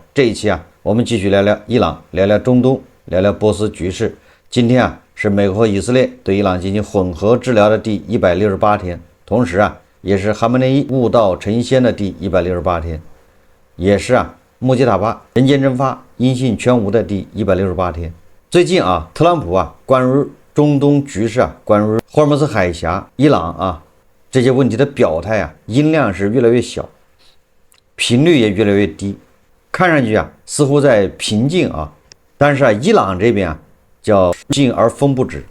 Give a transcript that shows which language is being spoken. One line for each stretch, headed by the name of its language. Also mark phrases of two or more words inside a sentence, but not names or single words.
Chinese: 这一期我们繼續聊聊伊朗，聊聊中東，聊聊波斯局勢。今天是美國和以色列對伊朗進行混合治療的第168天，同時也是哈梅內伊悟道成仙的第168天，也是穆吉塔巴人間蒸發音信全無的第168天。最近特朗普關於中東局勢關於霍爾木茲海峽、伊朗這些問題的表態音量是越來越小，頻率也越來越低，看上去似乎在平靜但是伊朗這邊叫靜而風不止。